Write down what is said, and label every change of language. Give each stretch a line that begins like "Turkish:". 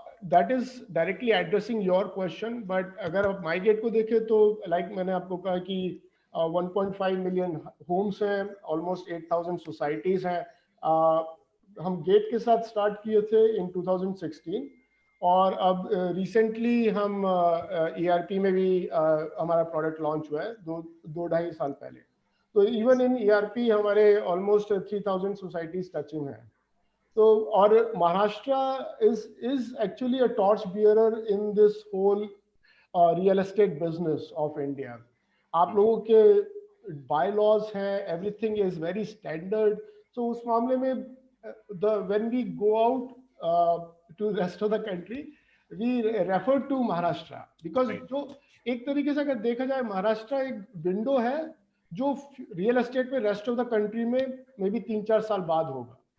English: That is directly addressing your question.
Hindi: But अगर आप माईगेट को देखें तो like मैंने आपको कहा कि 1.5 मिलियन होम्स हैं, ऑलमोस्ट 8,000 सोसाइटीज हैं. हम गेट के साथ स्टार्ट किए थे इन 2016, और अब रिसेंटली हम ERP में भी हमारा प्रोडक्ट लॉन्च हुआ है 2-2.5 साल पहले. तो इवन इन ERP हमारे ऑलमोस्ट 3,000 सोसाइटीज टचिंग हैं.
English: तो और Maharashtra is actually a torch bearer in this whole real estate business of India.
Hindi: आप लोगों के bylaws हैं,
English: everything is very standard.
Hindi: So उस मामले में
English: when we go out to rest of the country, we refer to Maharashtra
Hindi: because जो एक तरीके से अगर देखा जाए, महाराष्ट्र एक विंडो है जो रियल एस्टेट में रेस्ट ऑफ द कंट्री में मे बी 3-4 साल बाद होगा.